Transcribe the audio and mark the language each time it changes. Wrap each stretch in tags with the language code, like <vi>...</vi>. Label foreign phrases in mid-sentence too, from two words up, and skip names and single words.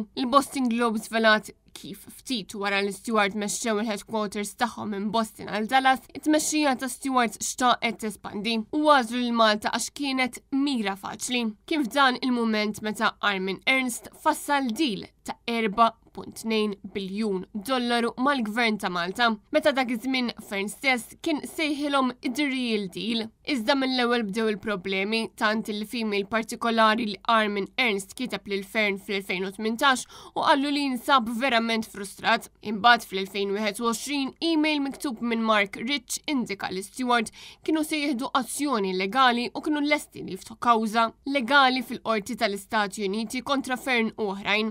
<mt>Il-Boston Globe żvelat kif ftit wara li Steward mexxew il-headquarters tagħhom minn Boston għal Dallas, it-tmexxija ta' Steward xtaqet tespandi u għażlu lil Malta għax kienet mira faċli. Kif dan il-mument meta Armin Ernst fassal deal ta' $4.2 biljun mal-gvern ta' Malta. Meta dak iż-żmien Fern stess kien sejħilhom</mt> <en>the real deal.</en> <mt>Iżda mill-ewwel bdew il-problemi tant il-female partikolari li Armin Ernst kiteb lil Fern fl-2018 u qallu li jinsab verament frustrat. Imbagħad fl-2021 email miktub minn Mark Rich indika li Steward kienu se jieħdu azzjoni legali u kienu lesti li jiftħu kawża legali fil-qorti tal-Istati Uniti kontra Fern u oħrajn.</mt>